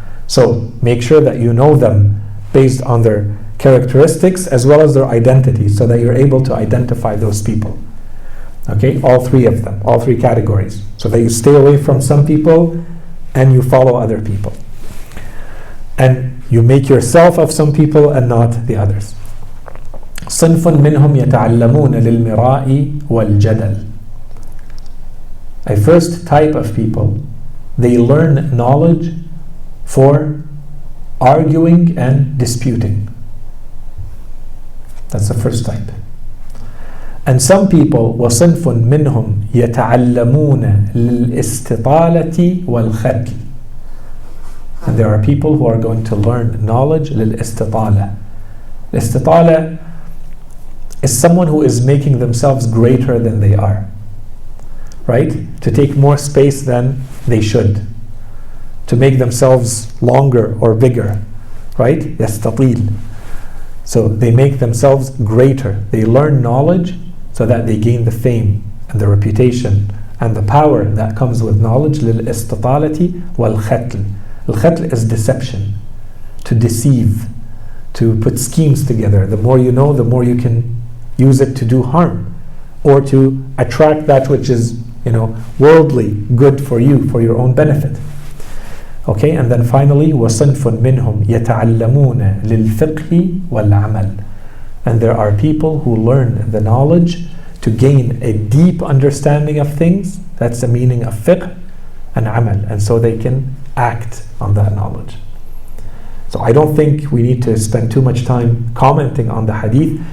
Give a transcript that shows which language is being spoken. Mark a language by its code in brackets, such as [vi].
[en] So make sure that you know them based on their characteristics as well as their identity, so that you're able to identify those people. Okay, all three of them, all three categories, so that you stay away from some people and you follow other people. And you make yourself of some people and not the others. [ar] صنف منهم يتعلمون للمراء والجدل. [en] A first type of people, they learn knowledge for arguing and disputing. That's the first type. And some people, [ar] وصنف منهم يتعلمون للاستطالة والختل. [en] And there are people who are going to learn knowledge للاستطالة. Istitala is someone who is making themselves greater than they are, right? To take more space than they should, to make themselves longer or bigger, right? [ar] يستطيل. [en] So they make themselves greater. They learn knowledge so that they gain the fame and the reputation and the power that comes with knowledge. [ar] للاستطالة والختل. [en] Al-khatl is deception, to deceive, to put schemes together. The more you know, the more you can use it to do harm or to attract that which is, worldly good for you, for your own benefit. Okay, and then finally, [ar] وَصَنْفٌ مِّنْهُمْ يَتَعَلَّمُونَ لِلْفِقْهِ وَالْعَمَلِ. [en] And there are people who learn the knowledge to gain a deep understanding of things. That's the meaning of fiqh and amal. And so they can act on that knowledge. So I don't think we need to spend too much time commenting on the hadith.